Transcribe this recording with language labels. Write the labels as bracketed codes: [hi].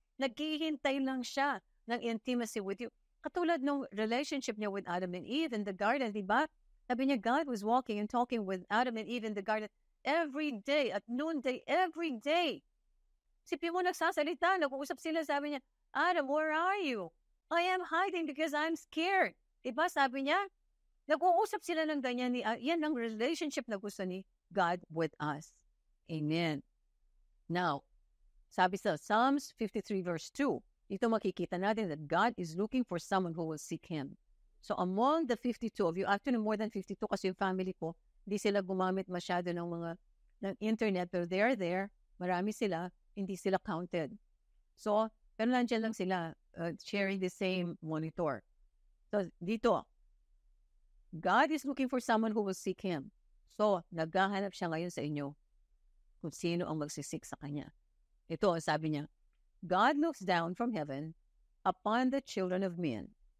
[tl] Naghihintay lang siya ng intimacy with you. Katulad ng relationship niya with Adam and Eve in the garden, di ba? Sabi niya, [en] God was walking and talking with Adam and Eve in the garden every day, at noonday, every day. [tl] Sipin mo, nagsasalita, nag-uusap sila, sabi niya, [en] Adam, where are you? I am hiding because I'm scared. [tl] Diba, sabi niya, nag-uusap sila ng ganyan. Yan ang relationship na gusto ni God with us. Amen. [en] Now, sabi sa Psalms 53 verse 2, [tl] dito makikita natin [en] that God is looking for someone who will seek Him. [tl] So among the 52 of you, actually more than 52 kasi yung family ko, hindi sila gumamit masyado ng internet, [en] pero they're there, [tl] marami sila, hindi sila counted. So, pero nandiyan lang sila, sharing the same monitor. [en] So, dito, God is looking for someone who will seek Him. [tl] So, naghahanap siya ngayon sa inyo kung sino ang magsisik sa Kanya. Ito, sabi niya, [en] God looks down from heaven upon the children of men.